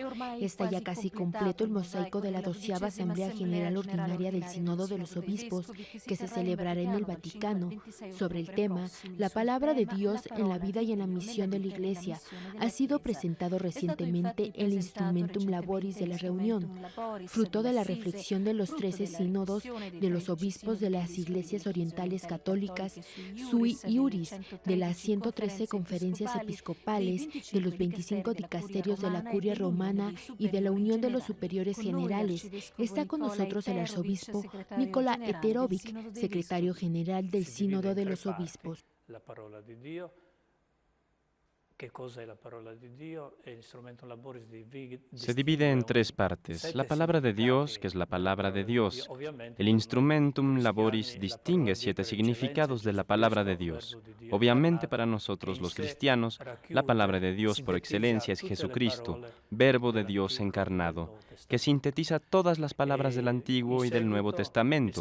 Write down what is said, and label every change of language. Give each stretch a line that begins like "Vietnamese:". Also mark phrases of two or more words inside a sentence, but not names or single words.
Spanish: Está ya casi completo el mosaico de la 12ª Asamblea General Ordinaria del Sínodo de los Obispos, que se celebrará en el Vaticano, sobre el tema La palabra de Dios en la vida y en la misión de la Iglesia. Ha sido presentado recientemente el Instrumentum Laboris de la reunión, fruto de la reflexión de los 13 sínodos de los obispos de las iglesias orientales católicas católicas,
Latin: sui iuris,
Spanish: de las 113 conferencias episcopales, de los 25 dicasterios de la Curia Romana y de la Unión de los Superiores Generales. Está con nosotros el arzobispo Nicola Eterovic, secretario general del Sínodo de los Obispos.
Italian: La parola di Dio.
Spanish: ¿Qué cosa es la palabra de Dios? El instrumento laboris se divide en tres partes. La palabra de Dios, que es la palabra de Dios. El instrumentum laboris distingue 7 significados de la palabra de Dios. Obviamente para nosotros los cristianos, la palabra de Dios por excelencia es Jesucristo, Verbo de Dios encarnado, que sintetiza todas las palabras del Antiguo y del Nuevo Testamento.